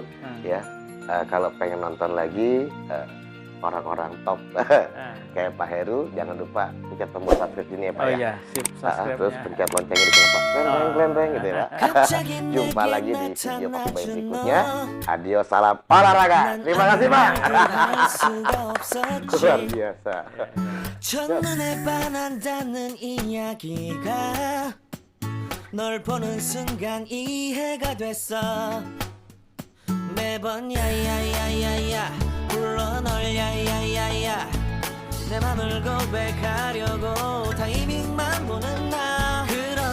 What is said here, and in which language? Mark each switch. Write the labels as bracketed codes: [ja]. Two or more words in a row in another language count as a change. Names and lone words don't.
[id] Ya, kalau pengen nonton lagi orang-orang top kayak Pak Heru, jangan lupa pencet tombol subscribe ini ya Pak. Oh iya, sip, subscribe-nya. Terus pencet loncengnya di sana Pak. Kleng gitu ya Pak. Jumpa lagi di video Papi Bayu berikutnya. Adios, salam olahraga. Terima kasih Pak. Luar biasa. [ko] 첫눈에 반한다는 이야기가 널 보는 순간 이해가 됐어. 매번 야야야야야 불러 널 야야야야 내 맘을 고백하려고 타이밍만 보는 나